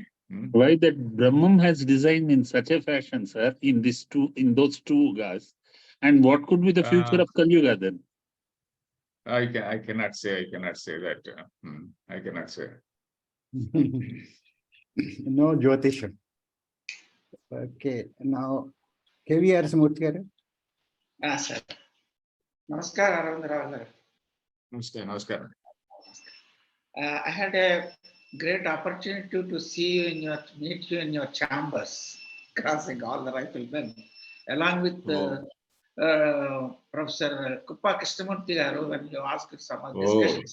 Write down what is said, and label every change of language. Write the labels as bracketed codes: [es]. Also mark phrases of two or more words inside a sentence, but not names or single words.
[en] Why that Brahman has designed in such a fashion, sir, in those two guys, and what could be the future of Kali Yuga then? I cannot say that. I cannot say. No Jyotisham. Okay, now KVR Samurthy garu. Sir. Namaskar, Aravinda. Namaskar. I had a great opportunity to meet you in your chambers, crossing all the riflemen, along with Professor Kuppa Krishnamurthy garu, when you asked some discussions.